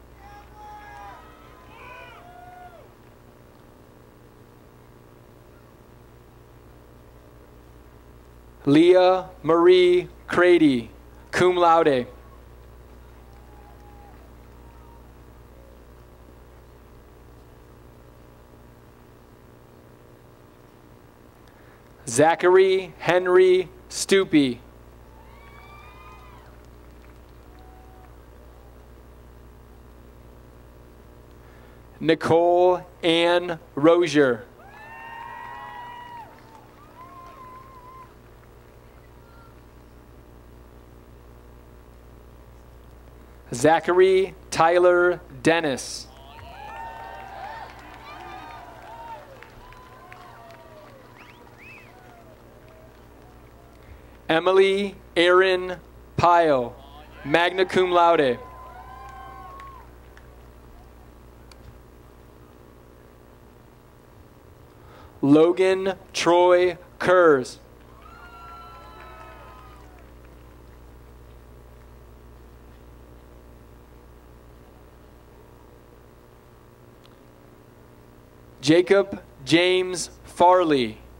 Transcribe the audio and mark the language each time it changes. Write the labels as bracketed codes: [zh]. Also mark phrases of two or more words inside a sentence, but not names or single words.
[en] Leah Marie Crady, [la] cum laude. [en] Zachary Henry Stupi. Nicole Ann Rozier. Zachary Tyler Dennis. Emily Erin Pyle, [la] magna cum laude. [en] Logan Troy Kurz. Jacob James Farley.